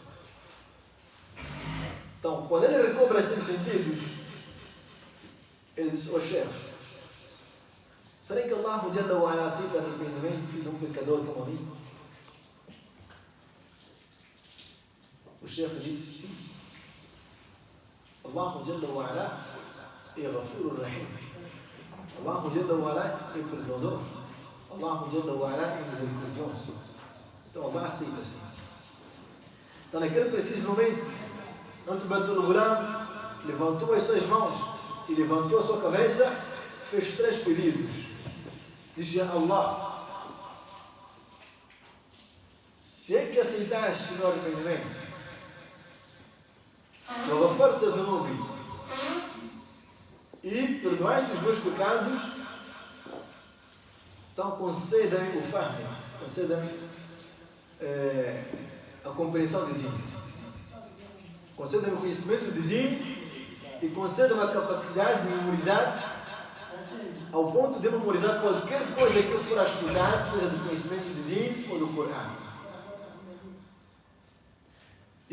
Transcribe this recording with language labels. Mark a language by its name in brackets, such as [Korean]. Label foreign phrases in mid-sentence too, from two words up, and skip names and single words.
[Portuguese] Então, quando ele recobra esses sentidos, ele disse: "Ó chefe, será que [Arabic] الله جل وعلا [Portuguese] aceita arrependimento de um pecador como a mim?" O chefe disse: "Sim. [Arabic] الله جل وعلا é غفور رحيم. الله جل وعلا [Portuguese] é perdoador. [Arabic] الله جل وعلا [Portuguese] é misericordioso. Então Allah aceita sim." Então, naquele preciso momento, Utbatul Ghulam levantou as suas mãos e levantou a sua cabeça, fez 3 pedidos. Disse: [Arabic] "يا الله, [Portuguese] se é que aceitaste o meu arrependimento, [Arabic] وغفرت ذنوبي, [Portuguese] e perdoaste os meus pecados, então conceda-me o fahm, conceda-me a compreensão de Din, conceda-me o conhecimento de Din e conceda-me a capacidade de memorizar ao ponto de memorizar qualquer coisa que eu for a estudar, seja do conhecimento de Din ou do Coran."